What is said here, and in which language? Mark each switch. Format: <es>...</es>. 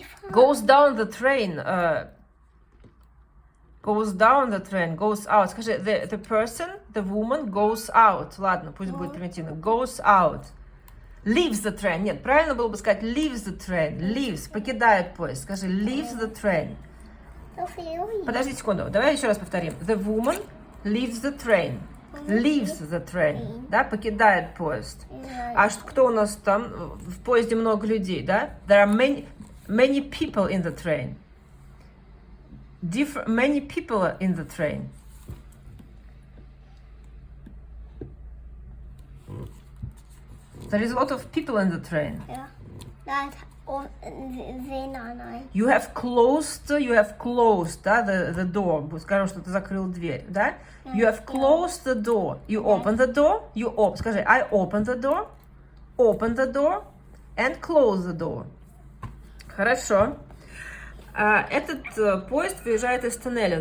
<en>Goes down the train. Goes down the train, goes out.</en> <ru>Скажи,</ru> <en>the person, the woman goes out.</en> <ru>Ладно, пусть будет примитивно.</ru> <en>Goes out. Leaves the train.</en> <ru>Нет, правильно было бы сказать</ru> <en>leaves the train.</en> <ru>Leaves, покидает поезд. Скажи,</ru> <en>leaves the train.</en> <ru>Подожди секунду, давай еще раз повторим.</ru> <en>The woman leaves the train. Leaves the train,</en> <ru>да, покидает поезд. А кто у нас там? В поезде много людей, да?</ru> <en>There are many people in the train. Many people are in the train. There is a lot of people in the train. Yeah. That or then I. You have closed,</en> <ru>да,</ru> <en>the door.</en> <ru>Скажем, что ты закрыл дверь, да?</ru> <en>You have closed the door. You open the door.</en> <ru>Скажи,</ru> <en>I open the door, and close the door.</en> <ru>Хорошо. Этот поезд выезжает из тоннеля.</ru>